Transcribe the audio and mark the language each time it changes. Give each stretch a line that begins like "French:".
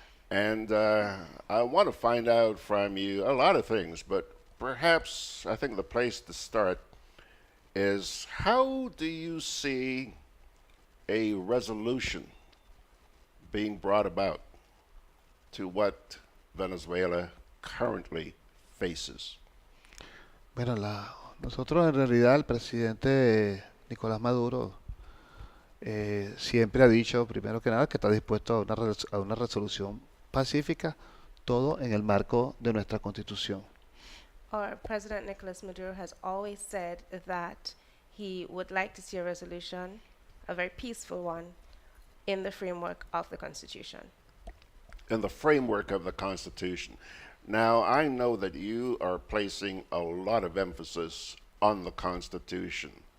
English: And I want to find out from you a lot of things, but perhaps I think the place to start is, how do you see a resolution being brought about to what Venezuela currently faces?
Spanish: Bueno, nosotros en realidad el presidente Nicolás Maduro siempre ha dicho, primero que nada, que está dispuesto a una resolución pacífica, todo en el marco de nuestra Constitución.
English: Our President Nicolas Maduro has always said that he would like to see a resolution, a very peaceful one, in the framework of the Constitution. In the framework of the Constitution. Now, I know that you are placing a lot of emphasis on the Constitution.